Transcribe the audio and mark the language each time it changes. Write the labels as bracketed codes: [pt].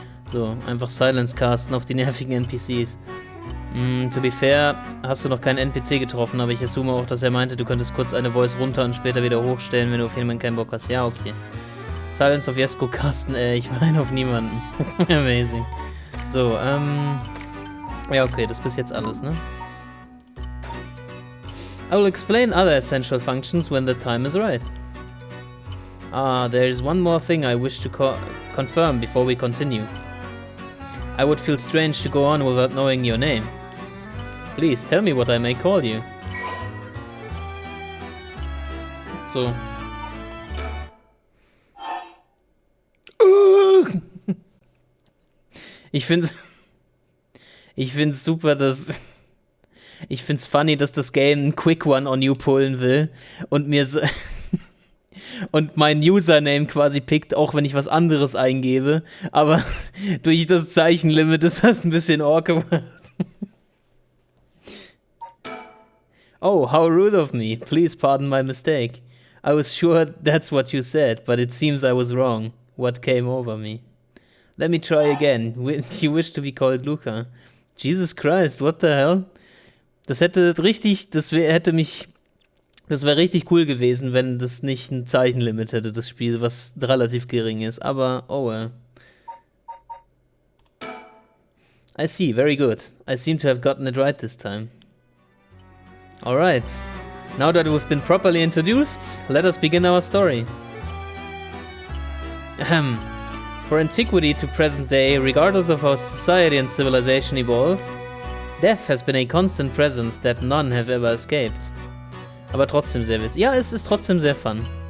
[de] So, einfach Silence casten auf die nervigen NPCs. [en] To be fair, [de] hast du noch keinen NPC getroffen, aber ich assume auch, dass er meinte, du könntest kurz eine Voice runter und später wieder hochstellen, wenn du auf jemanden keinen Bock hast. Ja, okay. Silence auf Jesko casten, ich meine auf niemanden. Amazing. So, ja, okay, das ist bis jetzt alles, ne? [en] I will explain other essential functions when the time is right. Ah, there is one more thing I wish to confirm before we continue. I would feel strange to go on without knowing your name. Please, tell me what I may call you. So. [de] Ich find's super, dass... Ich find's funny, dass das Game einen [en] Quick One on You [de] pullen will und mir so... und mein Username quasi pickt, auch wenn ich was anderes eingebe. Aber durch das Zeichenlimit ist das ein bisschen awkward. [en] Oh, how rude of me. Please pardon my mistake. I was sure that's what you said, but it seems I was wrong. What came over me? Let me try again. You wish to be called Luca. Jesus Christ, what the hell? [de] Das hätte richtig, das wäre richtig cool gewesen, wenn das nicht ein Zeichenlimit hätte, das Spiel, was relativ gering ist. Aber, [en] oh well. I see, very good. I seem to have gotten it right this time. Alright. Now that we've been properly introduced, let us begin our story. Ahem. For antiquity to present day, regardless of how society and civilization evolve, death has been a constant presence that none have ever escaped. [de] Aber trotzdem sehr witzig. Ja, es ist trotzdem sehr fun.